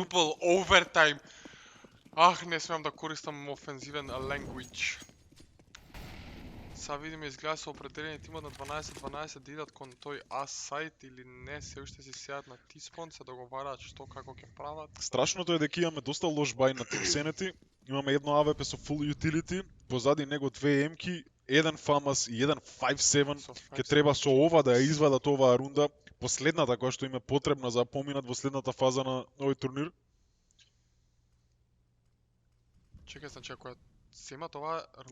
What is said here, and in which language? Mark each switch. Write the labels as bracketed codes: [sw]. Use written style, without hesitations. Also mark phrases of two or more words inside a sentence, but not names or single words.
[en] Quadruple overtime. [mk] Ах, не смеам да користам офензивен language. Сега видиме изгледа се определени тимот на 12-12 да идат кон тој ас сайт или не, се уште си сеат на T-Spawn, се договараат што како ќе прават. Страшното е дека имаме доста лош бај на Team Sanity. Имаме едно АВП со [en] full utility, [mk] позади него две емки, еден FAMAS и еден 5-7. Со Ке 5-7. треба со ова да ја извадат оваа рунда, последната која што им е потребна за да поминат во следната фаза на овој турнир. Чекај, значи ако ја земат оваа рунда,